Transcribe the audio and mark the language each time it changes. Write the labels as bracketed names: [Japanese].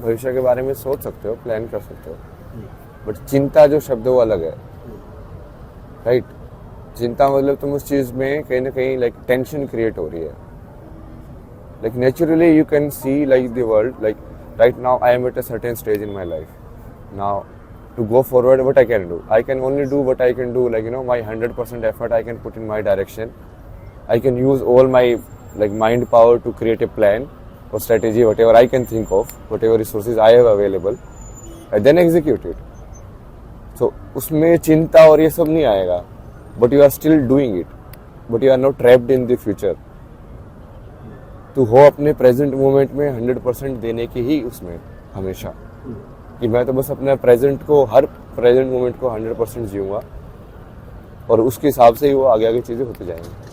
[Hindi] भविष्य के बारे में सोच सकते हो, प्लान कर सकते हो, बट चिंता जो शब्द है वो अलग है, राइट। चिंता मतलब तुम उस चीज में कहीं ना कहीं लाइक टेंशन क्रिएट हो रही है। [English] Like naturally you can see like the world, like right now I am at a certain stage in my life. Now to go forward, what I can do, I can only do what I can do, like my 100% effort I can put in my direction. I can use all my like mind power to create a plan or strategy, whatever I can think of, whatever resources I have available, and then execute it. So [Hindi] उसमें चिंता और ये सब नहीं आएगा, [English] but you are still doing it, but you are not trapped in the future. [Hindi] तो हो अपने प्रेजेंट मोमेंट में 100% देने की ही उसमें हमेशा, कि मैं तो बस अपने प्रेजेंट को, हर प्रेजेंट मोमेंट को 100% जीऊँगा, और उसके हिसाब से ही वो आगे आगे चीज़ें होती जाएंगी।